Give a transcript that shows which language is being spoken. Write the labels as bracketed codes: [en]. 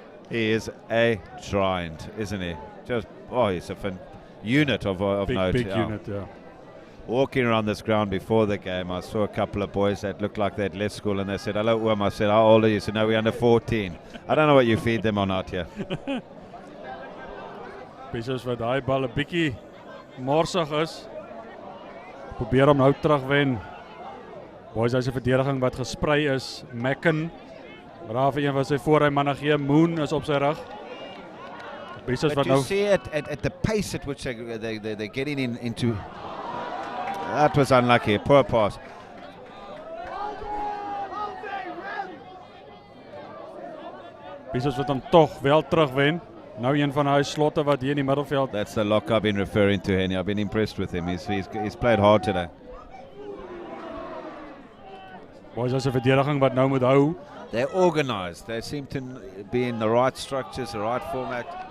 [en] He is a giant, isn't he? He's a unit of note. Big unit, yeah. Walking around this ground before the game, I saw a couple of boys that looked like they'd left school, and they said, "Hello, Oom." I said, "How old are you?" He said, "No, we're under 14. I don't know what you feed them on out here. [af] Bishops wat daai bal 'n bietjie morsig is. Probeer hom nou terugwen. Boys High se verdediging wat gesprei is. Macken. Braaf een van sy voorry manne gee. Moon is op sy rug. Bishops wat [en] you [af] nou [en] see at the pace at which they're getting into. That was unlucky, a poor pass. [af] Bishops wat hom tog wel terugwen. Nou een van daai slotte wat hier in die middelveld. [en] That's the lock I've been referring to, Hennie. I've been impressed with him. He's played hard today. [af] Boys High se verdediging wat nou moet hou. [en] They're organised. They seem to be in the right structures, the right format.